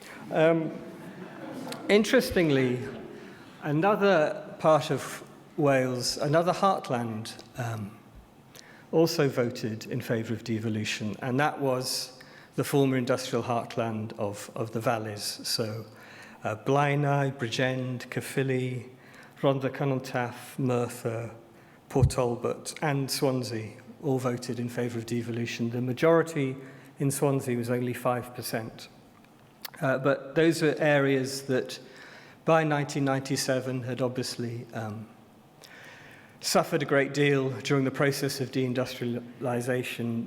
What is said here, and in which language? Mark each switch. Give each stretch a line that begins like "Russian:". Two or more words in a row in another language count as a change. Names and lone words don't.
English: Interestingly, another part of Wales, another heartland, also voted in favour of devolution, and that was the former industrial heartland of the valleys. So Blaenau, Bridgend, Caerphilly, Rhondda Cynon Taf, Merthyr, Port Talbot, and Swansea all voted in favour of devolution. The majority in Swansea was only 5%. But those were areas that by 1997 had obviously suffered a great deal during the process of deindustrialisation,